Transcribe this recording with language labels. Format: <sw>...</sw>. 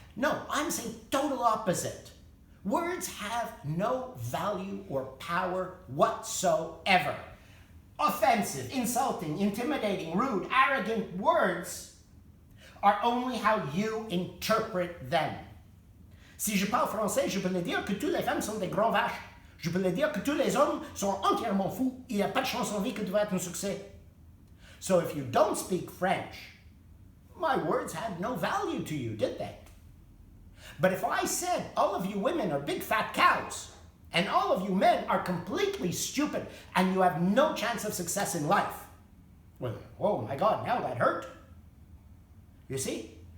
<en>No, I'm saying total opposite. Words have no value or power whatsoever. Offensive, insulting, intimidating, rude, arrogant words are only how you interpret them.</en> <fr>Si je parle français, je peux le dire que toutes les femmes sont des grands vaches. Je peux le dire que tous les hommes sont entièrement fous. Il n'y a pas de chance en vie que tu vas être un succès.</fr> <en>So if you don't speak French, my words had no value to you, did they? But if I said all of you women are big fat cows, and all of you men are completely stupid, and you have no chance of success in life, well, oh my God, now that hurt. You see?</en>